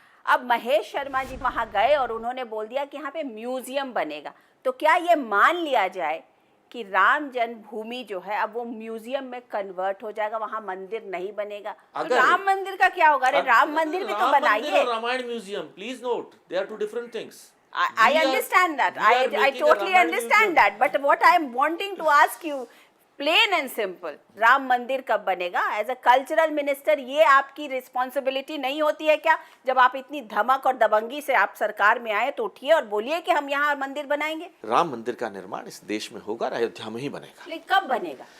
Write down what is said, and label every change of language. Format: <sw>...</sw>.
<hi>अब महेश शर्मा जी वहाँ गए और उन्होंने बोल दिया कि यहाँ पे म्यूजियम बनेगा, तो क्या ये मान लिया जाए कि राम जन्मभूमि जो है अब वो म्यूजियम में कन्वर्ट हो जाएगा, वहाँ मंदिर नहीं बनेगा? तो राम मंदिर का क्या होगा? अरे राम मंदिर भी तो बनाइए।</hi> <en>Ramayana museum, please note, they are two different things. I understand that. I totally understand that. But what I am wanting to ask you, plain and simple,</en> <hi>Ram मंदिर कब बनेगा?</hi> <en>as a cultural minister</en> <hi>ये आपकी रिस्पॉन्सिबिलिटी नहीं होती है क्या? जब आप इतनी धमक और दबंगी से आप सरकार में आए तो उठिए और बोलिए कि हम यहाँ मंदिर बनाएंगे। राम मंदिर का निर्माण इस देश में होगा, अयोध्या में ही बनेगा। लेकिन कब बनेगा?</hi>